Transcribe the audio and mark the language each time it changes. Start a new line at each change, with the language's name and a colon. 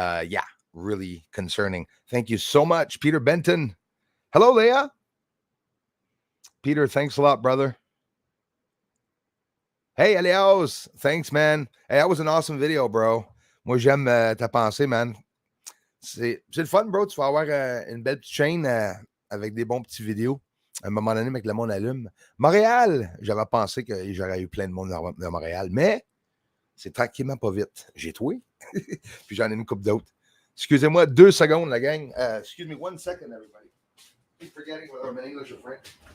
English: Yeah, really concerning. Thank you so much, Peter Benton. Hello, Leah. Peter, thanks a lot, brother. Hey, Elios. Thanks, man. Hey, that was an awesome video, bro.
French: Moi, j'aime ta pensée, man. C'est le fun, bro. Tu vas avoir une belle petite chaîne avec des bons petits vidéos. À un moment donné, avec le monde allume. Montréal, j'avais pensé que j'aurais eu plein de monde de Montréal, mais c'est tranquillement pas vite. J'ai trouvé. Puis j'en ai une couple d'autres. Excusez-moi 2 secondes, la gang.
English: Excuse me 1 second, everybody. Keep forgetting whether I'm in English or French.